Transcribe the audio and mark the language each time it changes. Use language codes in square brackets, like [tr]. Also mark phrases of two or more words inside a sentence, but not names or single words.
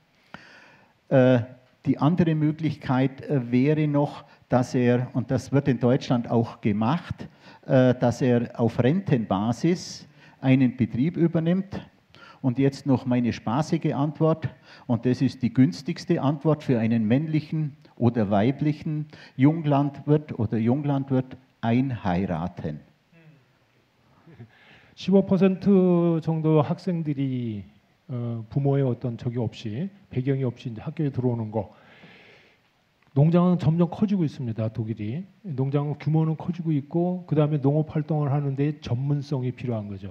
[de] Die andere Möglichkeit wäre noch, dass er, und das wird in Deutschland auch gemacht, dass er auf Rentenbasis einen Betrieb übernimmt. Und jetzt noch meine spaßige Antwort, und das ist die günstigste Antwort für einen männlichen oder weiblichen Junglandwirt oder Junglandwirt: einheiraten. [ko] 15% 정도 학생들이 부모의 어떤 적이 없이, 배경이 없이 이제 학교에 들어오는 거. 농장은 점점 커지고 있습니다. 독일이. 농장 규모는 커지고 있고, 그 다음에 농업 활동을 하는데 전문성이 필요한 거죠.